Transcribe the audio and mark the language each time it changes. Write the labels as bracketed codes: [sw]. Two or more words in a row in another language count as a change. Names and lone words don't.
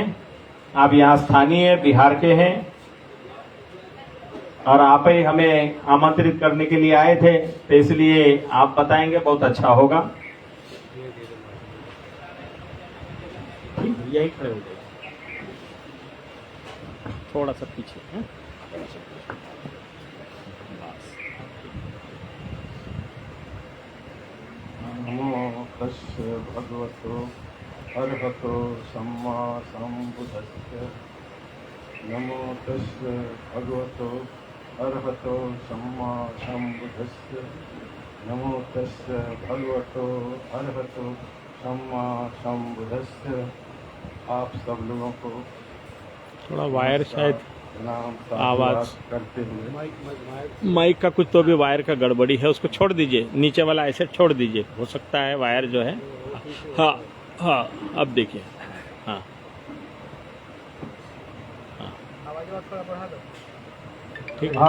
[hi] आप यहाँ स्थानीय बिहार के हैं और आप ही हमें आमंत्रित करने के लिए आए थे, तो इसलिए आप बताएंगे, बहुत अच्छा होगा। यही खड़े हो गए, थोड़ा सा पीछे है? [pi] नमो तस्य भगवतो अर्हतो सम्मा सम्बुद्धस्य। नमो तस्य भगवतो अर्हतो सम्मा सम्बुद्धस्य। नमो तस्य भगवतो अर्हतो सम्मा सम्बुद्धस्य। [hi] आप सब लोगों को थोड़ा वायर शायद आवाज करते हुए माइक का कुछ तो भी वायर का गड़बड़ी है, उसको छोड़ दीजिए, नीचे वाला ऐसे छोड़ दीजिए, हो सकता है वायर जो है। हाँ हाँ, अब देखिए। हाँ हाँ, ठीक है।